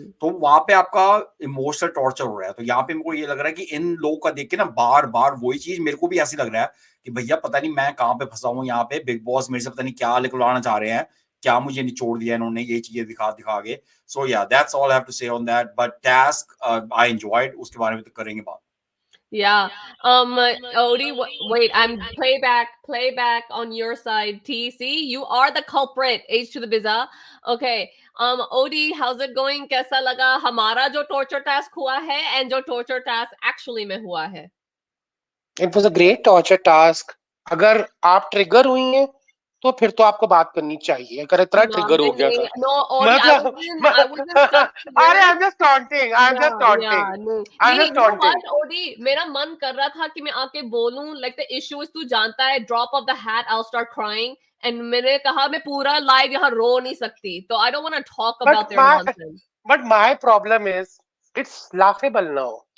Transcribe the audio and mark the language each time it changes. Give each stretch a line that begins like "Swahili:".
Hindi: तो वहां पे आपका इमोशनल टॉर्चर हो रहा है। तो यहाँ पे मेरे को ये लग रहा है कि इन लोगों का देख के ना बार बार वही चीज मेरे को भी ऐसी लग रहा है कि भैया पता नहीं मैं कहाँ पे फंसा हूँ यहाँ पे, बिग बॉस मेरे से पता नहीं क्या निकलवाना चाह रहे हैं, क्या मुझे निचोड़ दिया इन्होंने ये चीजें दिखा दिखा के।
English: so yeah that's all I have to say on that, but task I enjoyed,
Hindi: उसके बारे में तो करेंगे बात।
English: Yeah. Odie, wait, I'm playback on your side. TC, you are the culprit. H to the Biza. Okay. Odie, how's it going?
Hindi: कैसा लगा हमारा जो torture task हुआ है and जो torture task actually में हुआ है?
English: It was a great torture task.
Hindi: अगर आप ट्रिगर हुई हैं तो फिर तो आपको बात करनी चाहिए, अगर इतना ट्रिगर हो गया था।
English: No, Odie, I wasn't अरे I'm just taunting.
Hindi: Odie, मेरा मन कर रहा था कि मैं आके बोलूं,
English: like the issue is,
Hindi: तू जानता है,
English: drop of the hat, I'll start crying.
Hindi: And मैंने कहा मैं पूरा लाइव यहाँ रो नहीं सकती, तो
English: I don't want to talk about their nonsense. But my problem is, it's laughable now.